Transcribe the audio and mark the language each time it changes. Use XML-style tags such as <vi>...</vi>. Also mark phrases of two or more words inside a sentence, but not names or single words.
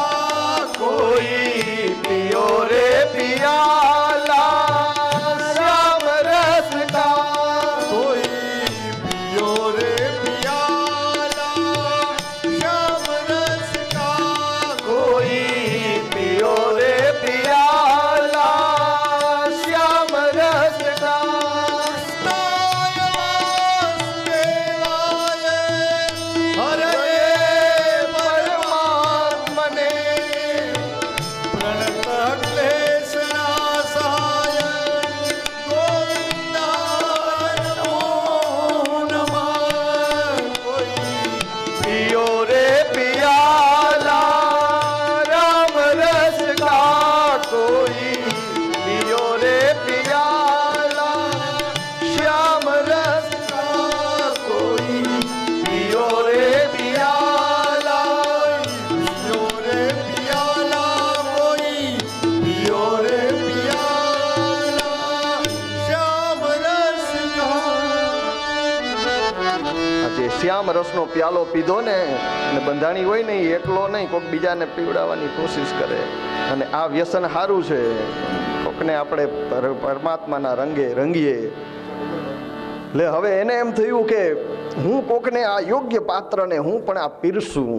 <hi>कोई पियो रे पियाला श्याम रस का। कोई पियो रे पियाला श्याम रस का। कोई पियो रे पियाला श्याम रस का।</hi> <sa>हरे परमात्मने प्रणत क्लेश नाशाय गोविंदाय नमो नमः।</sa> <hi>पियो रे पियाला राम रस का। कोई पियो रे पियाला श्याम रस का। कोई पियो रे पियाला। पियो रे पियाला कोई, पियो रे पियाला श्याम रस का।</hi> <gu>આજે શ્યામ રસનો પ્યાલો પીધો ને અને બંધાણી હોય ને એ એકલો નહીં, કોઈક બીજાને પીવડાવવાની કોશિશ કરે. અને આ વ્યસન સારું છે, કોકને આપણે પરમાત્માના રંગે રંગીએ. લે હવે એને એમ થયું કે હું કોકને આ યોગ્ય પાત્રને હું પણ આ પીરસું.</gu>